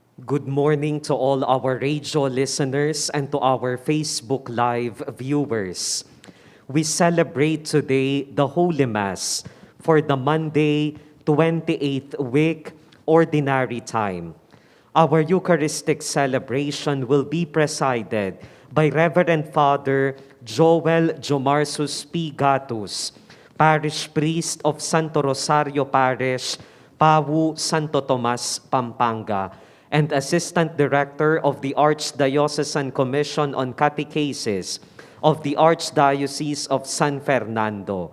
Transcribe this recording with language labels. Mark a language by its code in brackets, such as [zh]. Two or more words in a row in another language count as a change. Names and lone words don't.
[en] Good morning to all our radio listeners and to our Facebook Live viewers. We celebrate today the Holy Mass for the Monday, 28th week, Ordinary Time. Our Eucharistic celebration will be presided by Reverend Father Jowel Jomarsus P. Gatus, Parish Priest of Santo Rosario Parish, Pawu, Santo Tomas, Pampanga, and Assistant Director of the Archdiocesan Commission on Catechesis of the Archdiocese of San Fernando.